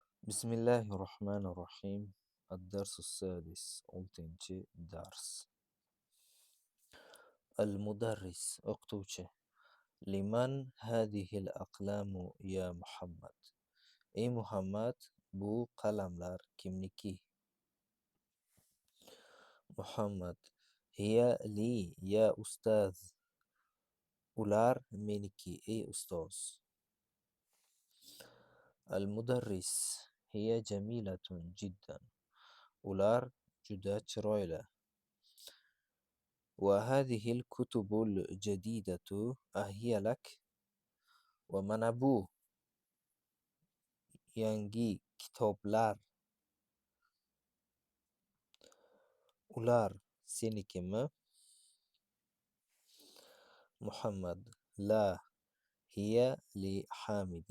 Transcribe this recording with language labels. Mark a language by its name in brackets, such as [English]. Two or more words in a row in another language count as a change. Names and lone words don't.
[Arabic] بسم الله الرحمن الرحيم. الدرس السادس 6 درس. المدرس o'qituvchi. لمن هذه الأقلام يا محمد؟ [Uzbek] Ey Muhammad, bu qalamlar kimniki? [Arabic] Muhammad: هي لي يا أستاذ. [Uzbek] Ular meniki, ey ustoz. [Arabic] المدرس: هي جميلة جدا. [Uzbek] Ular juda chiroyli. [Arabic] وهذه الكتب الجديدة أهي لك؟ [Uzbek] ومana bu yangi kitoblar, ular senikimi? [Arabic] Muhammad: لا، هي لحامد.